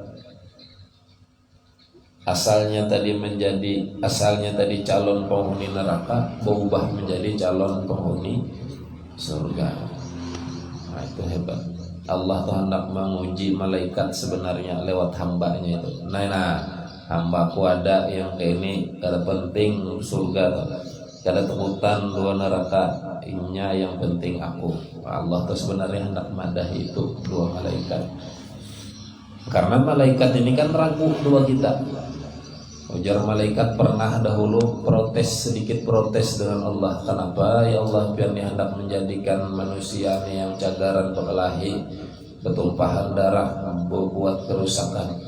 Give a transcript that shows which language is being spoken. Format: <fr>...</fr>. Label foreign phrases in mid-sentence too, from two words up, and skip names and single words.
<id>Asalnya tadi calon penghuni neraka, berubah menjadi calon penghuni surga. Nah, itu hebat. Allah tuh hendak menguji malaikat sebenarnya lewat hambanya itu. Nah, hambaku ada yang kayak ini,</id> <bjn>kada penting surga, kada takutan dua neraka, inya yang penting aku. Allah tuh sebenarnya hendak madahi itu dua malaikat, karena malaikat ini kan ragu dua kita.</bjn> <id>Ujar malaikat pernah dahulu sedikit protes dengan Allah. Kenapa ya Allah biar nih hendak menjadikan manusia nih yang cagaran berkelahi, bertumpahan darah, membuat kerusakan.</id>